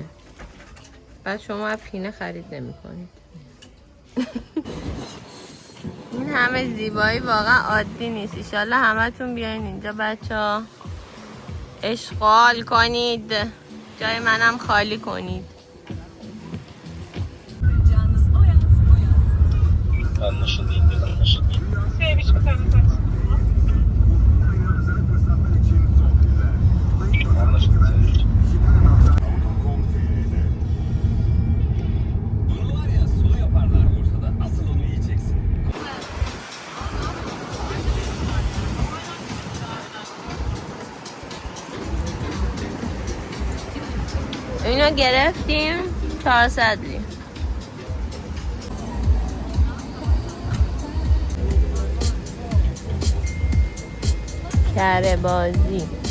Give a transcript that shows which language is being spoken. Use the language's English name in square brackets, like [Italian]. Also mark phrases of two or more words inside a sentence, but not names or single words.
[Persian] بعد شما پینه خرید نمی کنید. این همه زیبایی واقعا عادی نیست. ایشالله همه تون بیاین اینجا بچه ها اشغال کنید. جای منم خالی کنید. [Turkish] Anlaşıldı. Bunu var ya sulu yaparlar Bursa'da. Asıl onu yiyeceksin. [Persian] اینو گرفتیم 400 لی. کره بازی.